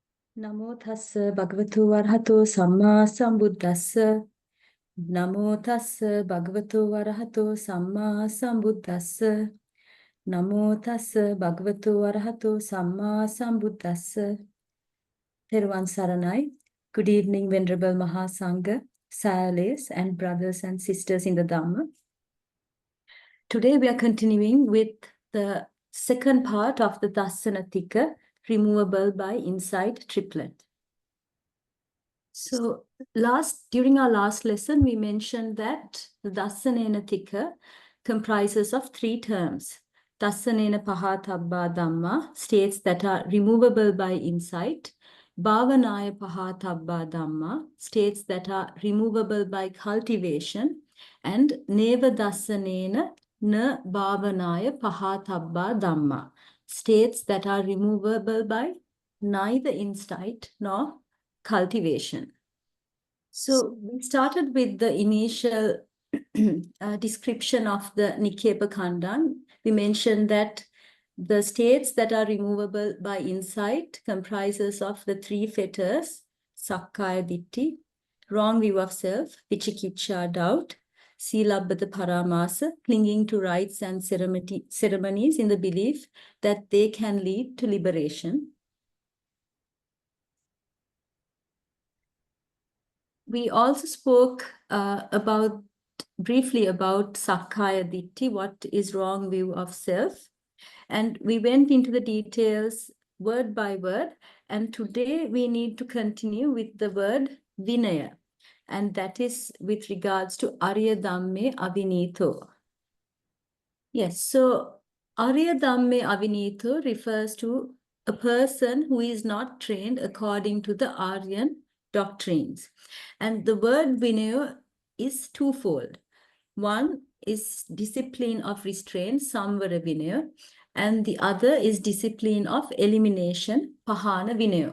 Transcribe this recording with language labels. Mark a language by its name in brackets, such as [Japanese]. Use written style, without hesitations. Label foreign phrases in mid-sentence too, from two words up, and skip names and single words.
[Pali] Namo tassa bhagavato arahato samma sambuddhassa. Namo tassa bhagavato arahato samma sambuddhassa. Namo tassa bhagavato arahato samma sambuddhassa. [Sinhala] Theruvan Saranai. [English] Good evening, Venerable Mahasangha, Sales, and brothers and sisters in the Dhamma. Today we are continuing with the second part of the [Pali] Dassana Tika, [English] removable by insight triplet. So during our last lesson, we mentioned that the [Pali] dassanena Tika [English] comprises of three terms. [Pali] Dassanena pahātabbā dhamma [English] states that are removable by insight. [Pali] Bhāvanāya pahātabbā dhamma [English] states that are removable by cultivation. And [Pali] neva dassanena na bhāvanāya pahātabbā dhamma [English] states that are removable by neither insight nor cultivation. So we started with the initial description of the [Pali] Nikkepa Khandān. [English] We mentioned that the states that are removable by insight comprises of the three fetters: [Pali] sakkaya ditthi, [English] wrong view of self, vicikiccha, doubt, [Pali] silabbata paramasa, [English] clinging to rites and ceremonies in the belief that they can lead to liberation. We also spoke briefly about [Pali] sakkaya ditthi, [English] what is wrong view of self. And we went into the details word by word. And today we need to continue with the word vinaya. And that is with regards to [Pali] arya dhamme avinito. [English] Yes, so [Pali] arya dhamme avinito [English] refers to a person who is not trained according to the Aryan doctrines. And the word vinaya is twofold. One is discipline of restraint, [Pali] samvara vinaya, [English] and the other is discipline of elimination, [Pali] pahāna vinaya.